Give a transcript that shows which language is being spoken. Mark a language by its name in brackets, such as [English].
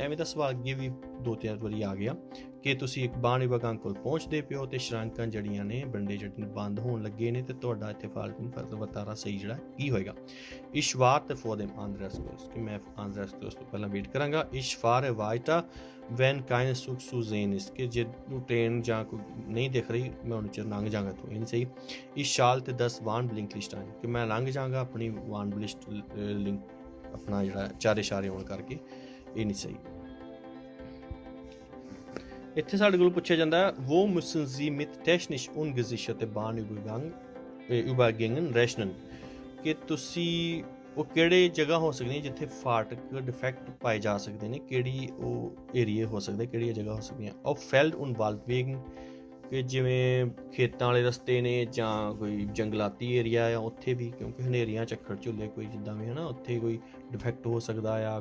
[Punjabi] ਐਵੇਂ ਦਾ ਸਵਾਲ ਅੱਗੇ ਵੀ 2-3 ਵਾਰੀ ਆ ਗਿਆ ਕਿ ਤੁਸੀਂ ਇੱਕ ਬਾਣੀਵਗਾਂ ਕੋਲ ਪਹੁੰਚਦੇ ਪਿਓ ਤੇ ਸ਼ਰਾਂਕਾਂ ਜਿਹੜੀਆਂ ਨੇ ਬੰਦੇ ਜਿਹੜੇ ਬੰਦ ਹੋਣ ਲੱਗੇ ਨੇ ਤੇ ਤੁਹਾਡਾ ਇੱਥੇ ਫਾਲਤੂ ਵਰਤਾਰਾ ਸਹੀ ਜਿਹੜਾ ਕੀ ਹੋਏਗਾ। [German] Ich warte vor dem Andreaskreuz। [Punjabi] ਕਿ ਮੈਂ Andreaskreuz ਤੋਂ ਪਹਿਲਾਂ ਵੇਟ ਕਰਾਂਗਾ। [German] Ich fahre weiter wenn kein Zug zu sehen ist। [Punjabi] ਕਿ ਜੇ ਟ੍ਰੇਨ ਜਾਂ ਕੋਈ ਨਹੀਂ ਦਿਖ ਰਹੀ ਮੈਂ ਉਹਨੂੰ ਚਿਰ ਲੰਘ ਜਾਵਾਂਗਾ ਤੋਂ। ਇਹ ਨਹੀਂ ਸਹੀ। [German] Ich schalte das Warnblinklicht ein। [Punjabi] ਕਿ ਮੈਂ ਲੰਘ ਜਾਵਾਂਗਾ ਆਪਣੀ ਵਾਰਨਬਲਿੰਕ ਆਪਣਾ ਜਿਹੜਾ 4 ਇਸ਼ਾਰੇ ਹੋਣ ਕਰਕੇ। ਇਹ ਨਹੀਂ ਸਹੀ। ਇੱਥੇ ਸਾਡੇ ਕੋਲ ਪੁੱਛਿਆ ਜਾਂਦਾ [German] wo müssen Sie mit technisch ungesicherte Bahnübergängen rechnen? [Punjabi] ਕਿ ਤੁਸੀਂ ਉਹ ਕਿਹੜੇ ਜਗ੍ਹਾ ਹੋ ਸਕਦੀਆਂ ਜਿੱਥੇ ਫਾਟਕ ਡਿਫੈਕਟ ਪਾਏ ਜਾ ਸਕਦੇ ਨੇ, ਕਿਹੜੀ ਉਹ ਏਰੀਏ ਹੋ ਸਕਦੇ, ਕਿਹੜੀਆਂ ਜਗ੍ਹਾ ਹੋ ਸਕਦੀਆਂ। [German] auf Feld- und Waldwegen [Punjabi] ਕਿ ਜਿਵੇਂ ਖੇਤਾਂ ਵਾਲੇ ਰਸਤੇ ਨੇ ਜਾਂ ਕੋਈ ਜੰਗਲਾਤੀ ਏਰੀਆ ਆ ਉੱਥੇ ਵੀ, ਕਿਉਂਕਿ ਹਨੇਰੀਆਂ ਝੱਖੜ ਝੁੱਲੇ ਕੋਈ ਜਿੱਦਾਂ ਵੀ ਹੈ ਨਾ ਉੱਥੇ ਕੋਈ ਡਿਫੈਕਟ ਹੋ ਸਕਦਾ ਆ।